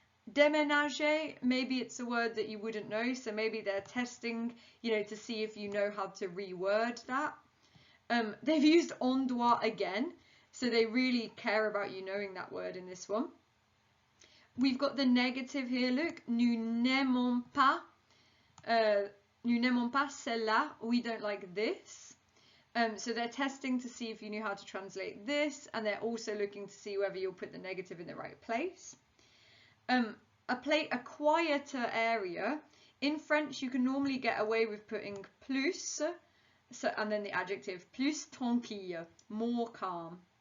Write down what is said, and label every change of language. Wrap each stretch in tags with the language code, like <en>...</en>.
<en>Déménager, maybe it's a word that you wouldn't know, so maybe they're testing, to see if you know how to reword that. They've used endroit again, so they really care about you knowing that word in this one. We've got the negative here, look.</en> <fr>Nous n'aimons pas celle-là.</fr> <en>We don't like this. So they're testing to see if you knew how to translate this, and they're also looking to see whether you'll put the negative in the right place. A quieter area. In French, you can normally get away with putting plus, and then the adjective,</en> <fr>plus tranquille,</fr> <en>more calm.</en>